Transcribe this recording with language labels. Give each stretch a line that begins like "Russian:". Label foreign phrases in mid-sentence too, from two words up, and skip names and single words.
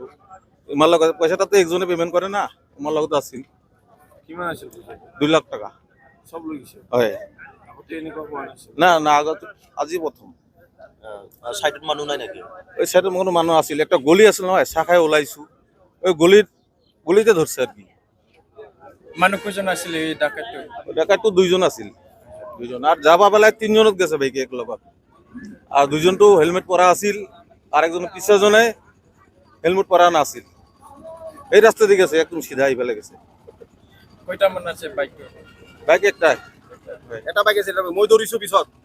Assamese: তোমাৰ লগত পইচা তাতে একজনে পে'মেণ্ট কৰে না, তোমাৰ লগত আছিল। কিমান আছিল পইচা? 2 লাখ টকা। চব লৈ গৈছে? হয়। আগতে এনেকুৱা হোৱা নাছিল? না আগত আজি প্ৰথম। চাইডত মানুহ নাই নেকি? ওই চাইডত কোনো মানুহ আছিল, একটা গলি আছিল নহয়, চাহ খাই ওলাইছোঁ।
Sylheti: ওই গলিতে ধরছে আর কি।
Assamese: মানুহ কেইজন আছিল এই ডাকাতটো? ডাকাতটো 2জন আছিল, 2জন।
Sylheti: আর যাবা বেলায় 3জনত গেছে বাইকে এক লগত। আর 2জনটো হেলমেট পরা আছিল, আর একজন পিছজনে হেলমেট পরা নাছিল। এই রাস্তা দিয়ে গেছে, একদম সিধা আইফালে গেছে। কয়টা মান আছে বাইক? বাইক একটা।
Assamese: এটা বাইক আছিল, মই দৌৰিছোঁ পিছত।